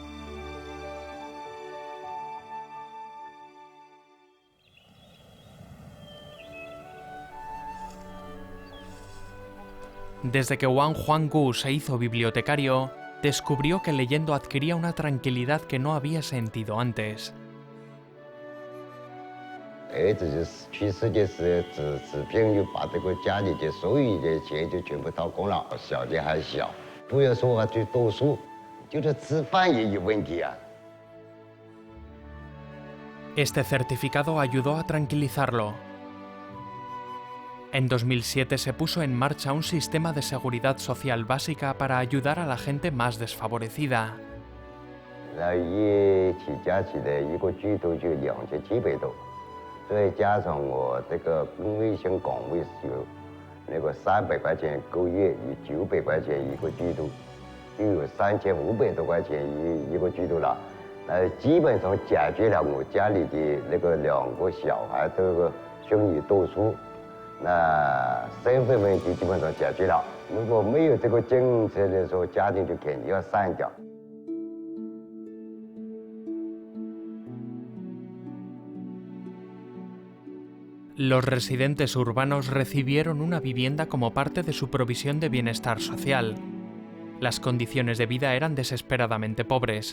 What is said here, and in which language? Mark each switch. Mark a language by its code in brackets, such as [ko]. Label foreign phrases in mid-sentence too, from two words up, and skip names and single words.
[es] Desde que Wang Huanggu se hizo bibliotecario, descubrió que leyendo adquiría una tranquilidad que no había sentido antes. [zh] 儿子就是去世的时候，治病就把这个家里的所有的钱就全部掏空了。小的还小，不要说啊去读书，就是吃饭也有问题啊。 [es] Este certificado ayudó a tranquilizarlo. En 2007 se puso en marcha un sistema de seguridad social básica para ayudar a la gente más desfavorecida. [zh] 那一起加起来一个居都就2700多。再加上我这个公卫性岗位是有那个300块钱一个月，有900块钱一个季度，就有3500多块钱一个季度了。基本上解决了我家里的那个2个小孩这个兄弟读书，那身份问题基本上解决了。如果没有这个政策的时候，家庭就肯定要散掉。 [es] Los residentes urbanos recibieron una vivienda como parte de su provisión de bienestar social. Las condiciones de vida eran desesperadamente pobres.